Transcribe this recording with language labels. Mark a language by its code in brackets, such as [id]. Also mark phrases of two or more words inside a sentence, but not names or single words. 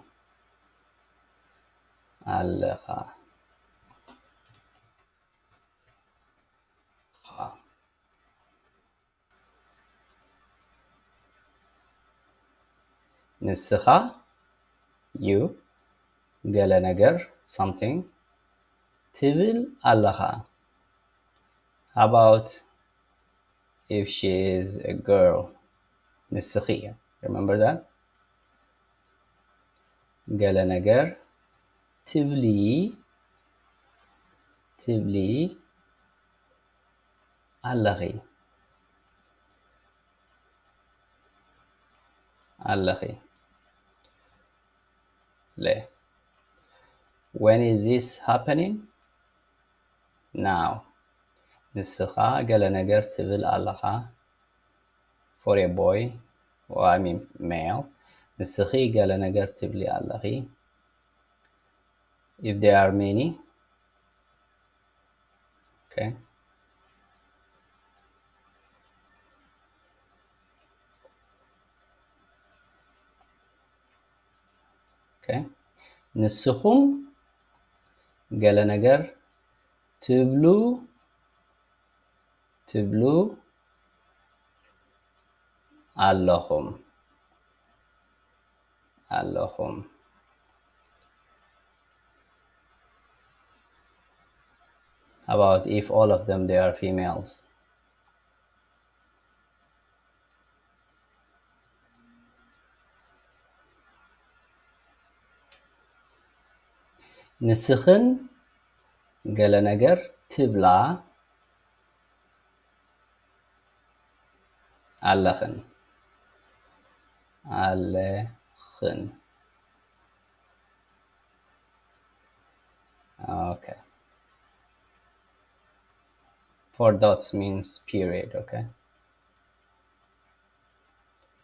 [ti] ኣለኻ ንስኻ [en] you [ti] ገለ ነገር [en] something [ti] ትብል ኣለኻ [en] How about if she is a girl? ንስኺ remember that? [ti] ገለ ነገር ትብሊ ኣለኺ [en] When is this happening? Now. [ti] ንስኻ ገለ ነገር ትብል ኣለኻ [en] for a boy, or I mean male. [ti] ንስኺ ገለ ነገር ትብሊ ኣለኺ [en] if there are many. [ti] Okay. ንስኹም ገለ ነገር ትብሉ [en] ኣለኹም About if all of them they are females? [ti] ንስኽን ገለ ነገር ትብላ ኣለኽን Okay. [en] 4 dots means period, okay?